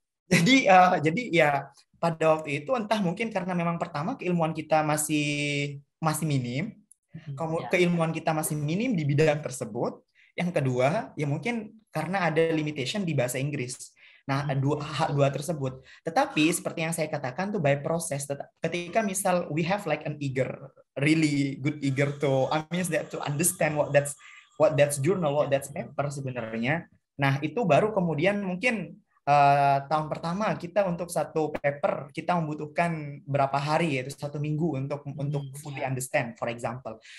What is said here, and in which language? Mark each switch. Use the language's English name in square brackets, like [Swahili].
[Indonesian] Jadi ya pada waktu itu entah mungkin karena memang pertama keilmuan kita masih masih minim, Ya. keilmuan kita masih minim di bidang tersebut. Yang kedua, ya mungkin karena ada limitation di bahasa Inggris. Nah, dua tersebut. Tetapi seperti yang saya katakan tuh [English] by process. [Indonesian] Ketika misal [English] we have like an really good eager to, I mean that to understand what that's journal, what that's paper [Indonesian] sebenarnya. Nah, itu baru kemudian mungkin tahun pertama kita untuk satu paper kita membutuhkan berapa hari, yaitu 1 minggu untuk [English] fully understand, for example.